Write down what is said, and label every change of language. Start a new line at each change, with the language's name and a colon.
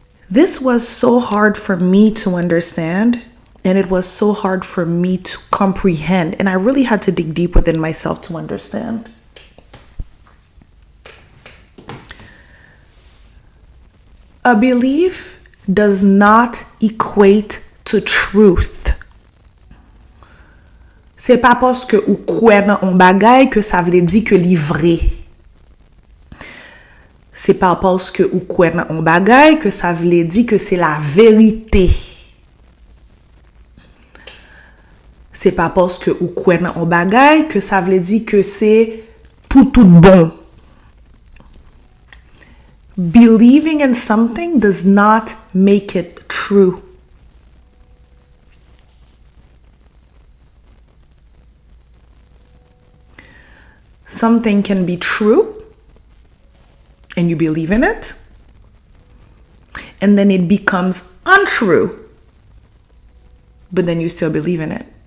English: This was so hard for me to understand, and it was so hard for me to comprehend, and I really had to dig deep within myself to understand. A belief does not equate to truth.
Guadeloupean Creole French: C'est pas parce que ou croit dans un bagay que ça veut dire que li vrai. C'est pas parce que ou croit dans un bagay que ça veut dire que c'est la vérité. C'est pas parce que ou croit dans un bagay que ça veut dire que c'est pour tout bon.
English: Believing in something does not make it true. Something can be true and you believe in it, and then it becomes untrue, but then you still believe in it.